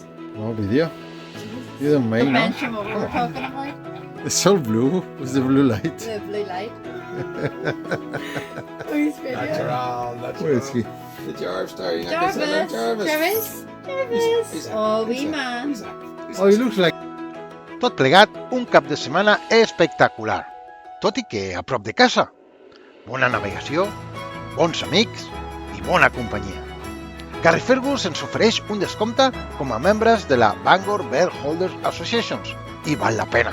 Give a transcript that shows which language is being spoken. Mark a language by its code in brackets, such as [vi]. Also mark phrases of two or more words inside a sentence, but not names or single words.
[en] No video. You don't make, no? Mention what we were talking about. It's all blue. What's the blue light? The blue light. Who's video? Where is he? The Jarvis there, you know, Jarvis. Jarvis. Jarvis. He's Oh, wee man. Oh, he looks like... [ca] Tot plegat, un cap de setmana espectacular, tot i que a prop de casa. Bona navegació, bons amics i bona companyia. Carrie Fergus ens ofereix un descompte com a membres de la Bangor Bear Holders Associations i val la pena.